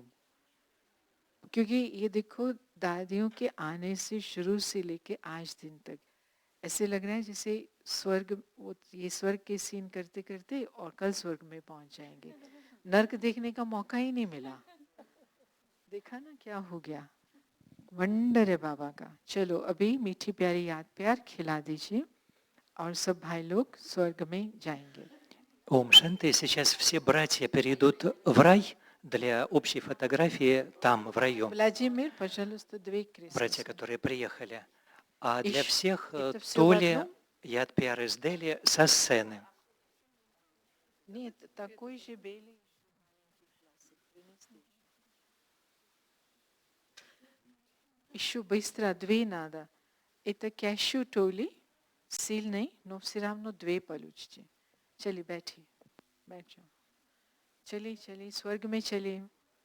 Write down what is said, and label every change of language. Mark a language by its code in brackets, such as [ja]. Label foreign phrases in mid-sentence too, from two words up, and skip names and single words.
[hi] क्योंकि ये देखो दादियों के आने से शुरू से लेके आज दिन तक ऐसे लग रहा है जैसे स्वर्ग, वो ये स्वर्ग के सीन करते करते और कल स्वर्ग में पहुंच जाएंगे. नर्क देखने का मौका ही नहीं मिला. देखा ना क्या हो गया. वंडर है बाबा का. चलो अभी मीठी प्यारी याद प्यार खिला दीजिए और सब भाई लोग स्वर्ग में जाएंगे. ओम शान्ति, [ru] сейчас все братья перейдут в рай для общей фотографии там, в раю. Владимир, пожалуйста, 2 кресла. Братья, которые приехали. А для Ищ- всех это всё в Толи одном? [hi] याद प्यार [ru] из Дели со сцены. Нет, такой же белый. Еще быстро 2 надо. Это кэшю толи, сильный, но все равно 2 получите. [hi] चलिए बैठिए, बैठ जाओ. चलिए चलिए स्वर्ग में चलिए.